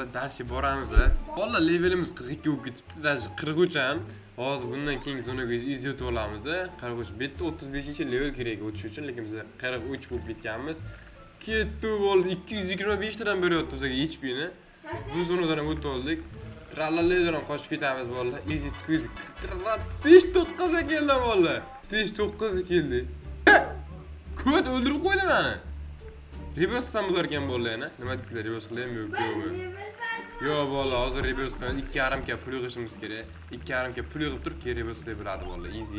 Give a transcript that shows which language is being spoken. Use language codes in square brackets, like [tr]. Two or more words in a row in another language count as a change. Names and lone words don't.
[uz] Darsga boramiz. Bolalar levelimiz 42 bo'lib ketibdi, даже 43 ham. Hozir bundan keyingi zonaga easy o'tib olamiz. 43. Bu yerda 35-level kerak o'tish uchun, lekin biz 43 bo'lib ketganmiz. Ketdi bo'ldi. 225 tadan beryapti bizga HP-ni. Bu zonadan o'tib oldik. Trallaladan qochib ketamiz bolalar. [en] Easy squeeze. [uz] Stage 9 ga keldi bolalar. Stage 9 ga keldi. Kod o'ldirib qo'ydi meni. Reverse ham bo'lar ekan bolalar yana. Nima deysizlar, reverse qilaymi yo'qmi? Yo bola, hozir reverse qilib 2,5 ga pul yig'ishimiz kerak. 2,5 ga pul yig'ib turib, keyin reverse qilib bo'ladi bola, easy.